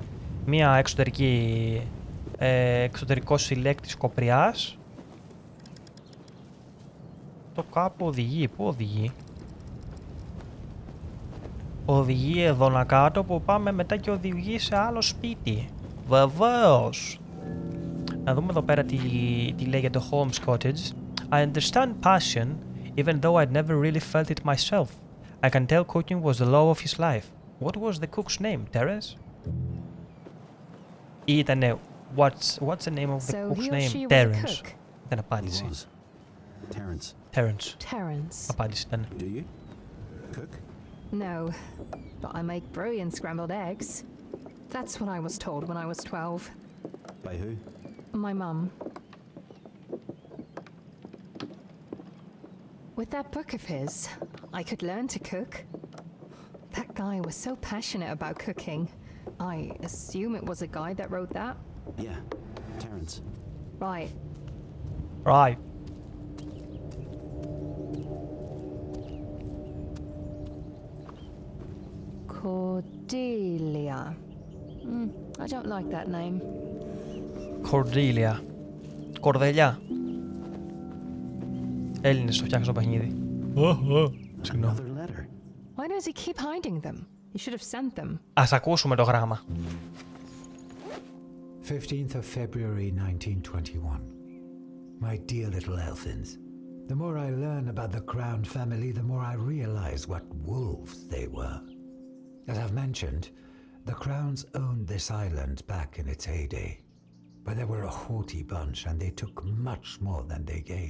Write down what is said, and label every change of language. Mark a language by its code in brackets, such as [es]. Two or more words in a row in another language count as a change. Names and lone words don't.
[el] Μία εξωτερικό συλλέκτης κοπριάς. Το κάπου οδηγεί, πού οδηγεί? Οδηγεί εδώ να κάτω που πάμε μετά και οδηγεί σε άλλο σπίτι. Βεβαίως. Να δούμε εδώ πέρα τι λέγεται Holmes Cottage. [en] I understand passion, even though I'd never really felt it myself. I can tell cooking was the love of his life. What was the cook's name, Terence? [el] Ή ήτανε, [en] what's the name of the So cook's he or name? she was a Terence. cook? [el] Δεν [en] He [el] απάντησε. [en] was. Terrence. Terence. Terence. [el] Απάντησε ήταν. [en] Do you? Cook? No, but I make brilliant scrambled eggs. That's what I was told when I was 12. By who? My mum. With that book of his, I could learn to cook. That guy was so passionate about cooking. I assume it was a guy that wrote that. Yeah, Terrence. Right. Right. Cordelia. I don't like that name. Cordelia. [el] Κορδελιά. Έλληνες το φτιάχνουν στο παιχνίδι. Συγγνώμη. [en] Another letter. Why does he keep hiding them? He should have sent them. [el] Ας ακούσουμε το γράμμα. [en] 15th of February 1921. My dear little Elfins, the more I learn about the Crown family, the more I realize what wolves they were. As I've mentioned, the Crowns owned this island back in its heyday, but they were a haughty bunch and they took much more than they gave.